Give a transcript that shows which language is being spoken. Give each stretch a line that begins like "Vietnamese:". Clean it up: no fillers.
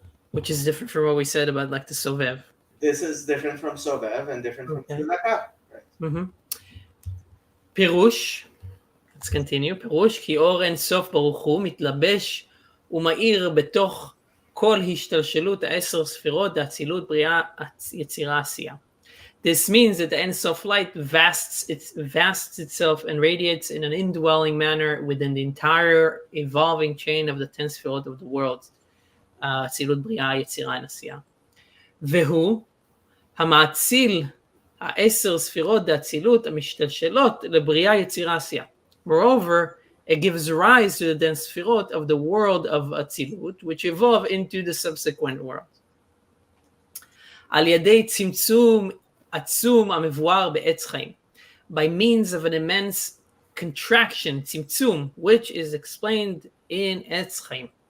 English: Which is different from what we said about like the Sovev. This is different from Sovev and different from Tzedakah. Right. Mm-hmm. פירוש, let's continue.
Hebrew: פירוש, כי אור אין סוף ברוך הוא מתלבש ומאיר בתוך כל השתלשלות 10 ספירות, האצילות, בריאה, יצירה, עשייה.
English: This means that the Ein Sof light vasts itself and radiates in an indwelling manner within the entire evolving chain of the 10 sfirot of the world.
Hebrew: אצילות, בריאה, יצירה, עשייה. והוא המאציל 10 ספירות דאצילות המשתלשלות לבריאה, יצירה, עשייה.
English: Moreover, it gives rise to the 10 sfirot of the world of Atzilut, which evolve into the subsequent world.
Hebrew: על ידי צמצום עצום המבואר בעץ חיים,
English: by means of an immense contraction, צמצום, which is explained in עץ חיים.